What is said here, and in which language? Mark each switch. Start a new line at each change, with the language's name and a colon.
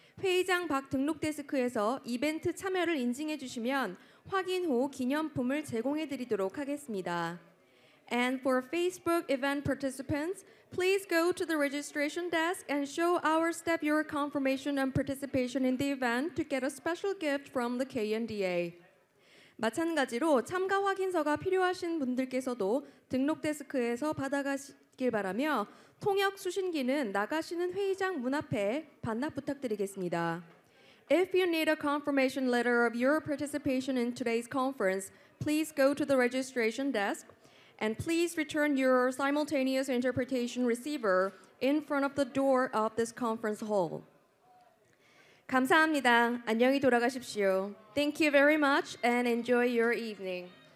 Korean: 회의장 밖 등록 데스크에서 이벤트 참여를 인증해 주시면 확인 후 기념품을 제공해 드리도록 하겠습니다.
English: And for Facebook event participants, please go to the registration desk and show our staff your confirmation and participation in the event to get a special gift from the KNDA.
Korean: 마찬가지로 참가 확인서가 필요하신 분들께서도 등록 데스크에서 받아가시길 바라며 통역 수신기는 나가시는 회의장 문 앞에 반납 부탁드리겠습니다.
English: If you need a confirmation letter of your participation in today's conference, please go to the registration desk. And please return your simultaneous interpretation receiver in front of the door of this conference hall.
Korean: 감사합니다. 안녕히 돌아가십시오.
English: Thank you very much and enjoy your evening.